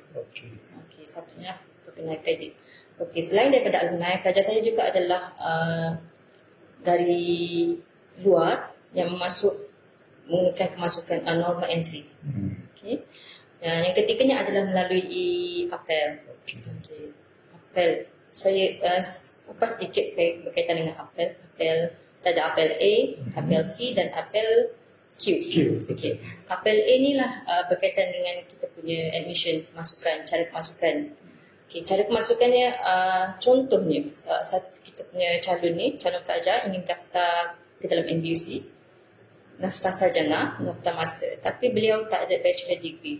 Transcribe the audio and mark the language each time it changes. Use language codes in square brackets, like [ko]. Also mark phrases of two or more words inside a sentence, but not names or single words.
[ms] Okay, satunya perpindahan kredit. Okay, selain daripada alumni, pelajar saya juga adalah dari luar yang menggunakan kemasukan [en] normal entry. [ms] Okay. Yang ketiganya adalah melalui apel. Okay. Apel. Saya kupas sedikit berkaitan dengan apel. Kita ada apel A, apel C dan apel Q. Okay. Apel A ni lah berkaitan dengan kita punya admission, cara kemasukan. Okay, cara kemasukannya contohnya kita punya calon pelajar ingin daftar ke dalam NBUC, daftar sarjana, daftar master, tapi beliau tak ada [en] bachelor degree.